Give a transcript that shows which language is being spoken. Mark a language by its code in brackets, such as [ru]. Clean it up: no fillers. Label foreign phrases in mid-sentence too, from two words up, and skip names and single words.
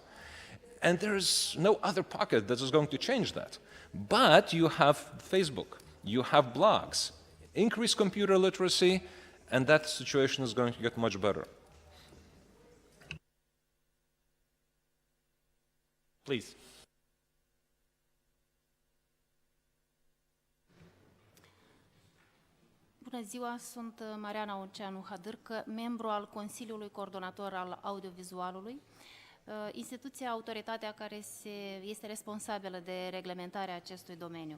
[en] And there's no other pocket that is going to change that. But you have Facebook, you have blogs, increase computer literacy, and that situation is going to get much better. Please. [ro] Bună ziua, sunt Mariana Oceanu Hadârcă, membru al Consiliului Coordonator al Audiovizualului, instituția, autoritatea care este responsabilă de reglementarea acestui domeniu.